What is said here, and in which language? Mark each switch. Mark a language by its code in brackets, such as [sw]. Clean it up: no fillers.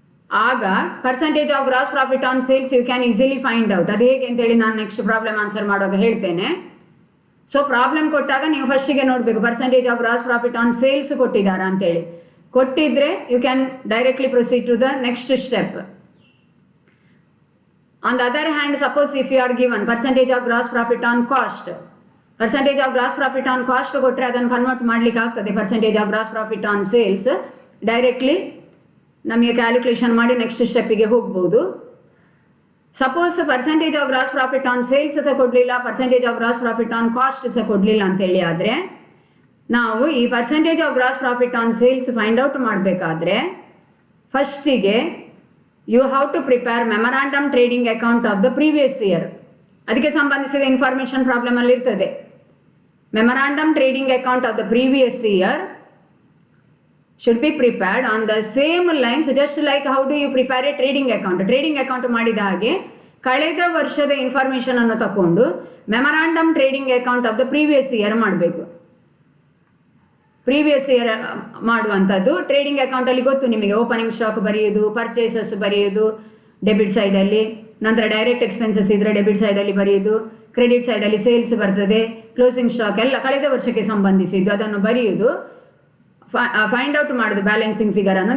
[en] ಆಗ percentage of gross profit on sales you can easily find out. [kn] ಅದು ಹೇಗೆ ಅಂತೇಳಿ ನಾನು ನೆಕ್ಸ್ಟ್ ಪ್ರಾಬ್ಲಮ್ ಆನ್ಸರ್ ಮಾಡುವಾಗ ಹೇಳ್ತೇನೆ. ಸೊ ಪ್ರಾಬ್ಲಮ್ ಕೊಟ್ಟಾಗ ನೀವು ಫಸ್ಟಿಗೆ ನೋಡಬೇಕು percentage of gross profit on sales ಕೊಟ್ಟಿದ್ದಾರಾ ಅಂತೇಳಿ. ಕೊಟ್ಟಿದ್ರೆ [en] You can directly proceed to the next step. On the other hand, suppose if you are given percentage of gross profit on cost, percentage of gross profit on cost [kn] ಕೊಟ್ಟರೆ ಅದನ್ನು convert ಮಾಡ್ಲಿಕ್ಕೆ ಆಗ್ತದೆ [en] Percentage of gross profit on sales. [kn] Directly ನಮಗೆ calculation ಮಾಡಿ next ಸ್ಟೆಪ್ಪಿಗೆ ಹೋಗ್ಬೋದು. Suppose percentage of gross profit on sales ಸಹ ಕೊಡಲಿಲ್ಲ, percentage of gross profit on cost ಸಹ ಕೊಡಲಿಲ್ಲ ಅಂತೇಳಿ ಆದರೆ ನಾವು ಈ percentage of gross profit on sales find out ಮಾಡಬೇಕಾದ್ರೆ ಫಸ್ಟಿಗೆ [en] You have to prepare memorandum trading account of the previous year. [kn] ಅದಕ್ಕೆ ಸಂಬಂಧಿಸಿದ ಇನ್ಫಾರ್ಮೇಷನ್ ಪ್ರಾಬ್ಲಮಲ್ಲಿ ಇರ್ತದೆ. [en] Memorandum trading account of the previous year should be prepared on the same lines, just like how do you prepare a trading account. [kn] Trading account ಮಾಡಿದ ಹಾಗೆ ಕಳೆದ ವರ್ಷದ information ಅನ್ನು ತಗೊಂಡು memorandum trading account of the previous year ಮಾಡಬೇಕು. Previous year ಮಾಡುವಂಥದ್ದು trading ಅಕೌಂಟಲ್ಲಿ ಗೊತ್ತು ನಿಮಗೆ, ಓಪನಿಂಗ್ ಸ್ಟಾಕ್ ಬರೆಯೋದು, ಪರ್ಚೇಸಸ್ ಬರೆಯೋದು ಡೆಬಿಟ್ ಸೈಡಲ್ಲಿ, ನಂತರ ಡೈರೆಕ್ಟ್ ಎಕ್ಸ್ಪೆನ್ಸಸ್ ಇದ್ರೆ ಡೆಬಿಟ್ ಸೈಡಲ್ಲಿ ಬರೆಯೋದು, ಕ್ರೆಡಿಟ್ ಸೈಡಲ್ಲಿ ಸೇಲ್ಸ್ ಬರ್ತದೆ, ಕ್ಲೋಸಿಂಗ್ ಸ್ಟಾಕ್ ಎಲ್ಲ ಕಳೆದ ವರ್ಷಕ್ಕೆ ಸಂಬಂಧಿಸಿದ್ದು ಅದನ್ನು ಬರೆಯುವುದು, ಫೈಂಡ್ ಔಟ್ ಮಾಡೋದು ಬ್ಯಾಲೆನ್ಸಿಂಗ್ ಫಿಗರ್ ಅನ್ನು.